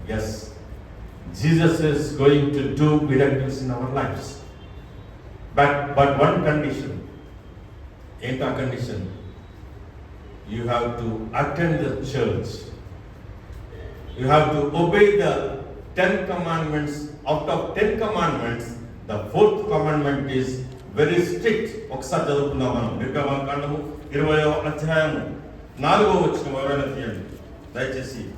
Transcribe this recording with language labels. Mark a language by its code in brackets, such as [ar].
[en] Yes, Jesus is going to do miracles in our lifes. But one condition. [te] ఏంటా condition? [en] You have to attend the church. You have to obey the 10 commandments. Out of 10 commandments, the 4th commandment is very strict. [te] ఒకసారి చదువుకుందాం మనం. నిర్గమకాండము 20వ అధ్యాయము 4వ వచనం ఎవరైనా తీయండి దయచేసి.